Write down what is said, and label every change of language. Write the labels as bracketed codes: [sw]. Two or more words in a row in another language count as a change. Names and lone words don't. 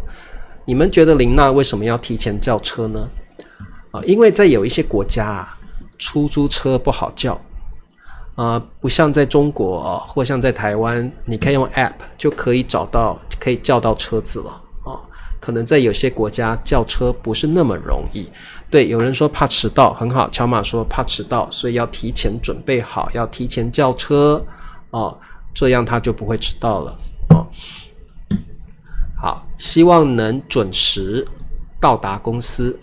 [zh] 你們覺得琳娜為什麼要提前叫車呢？因為在有一些國家出租車不好叫。不像在中國或像在台灣，你可以用 App 就可以叫到車子了。可能在有些國家叫車不是那麼容易。對，有人說怕遲到，很好。喬馬說怕遲到，所以要提前準備好，要提前叫車這樣他就不會遲到了。好，希望能準時到達公司。